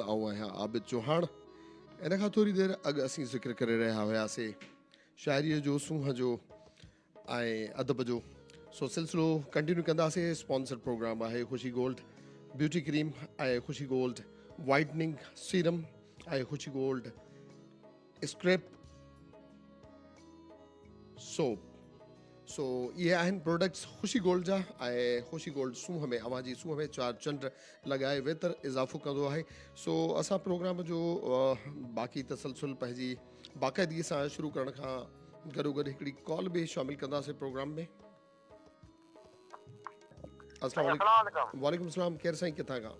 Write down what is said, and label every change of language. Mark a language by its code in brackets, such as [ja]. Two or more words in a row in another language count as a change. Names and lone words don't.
[sd] आऊं आहियां आबिद चौहान। इन खां थोड़ी देर अॻु असीं ज़िक्र करे रहिया हुआसीं शाइरीअ जो, सूंह जो ऐं अदब जो। सो सिलसिलो कंटिन्यू कंदासीं। [en] sponsor program [sd] आहे खुशी गोल्ड ब्यूटी क्रीम ऐं खुशी गोल्ड वाइटनिंग सीरम ऐं खुशी गोल्ड स्क्रैप सोप। सो ये आहिनि प्रोडक्ट्स खुशी गोल्ड जा। ऐं खुशी गोल्ड सूंह में, अवां जी सूंह में 4 चंड लॻाए वेतर इज़ाफ़ो कंदो आहे। सो असां प्रोग्राम जो बाक़ी तसलसल पंहिंजी बाक़ाइदगी सां शुरू करण खां गॾोगॾु हिकिड़ी कॉल बि शामिल कंदासीं प्रोग्राम में। [ar] السلام عليكم. وعليكم السلام. [sd] केर साईं किथां खां?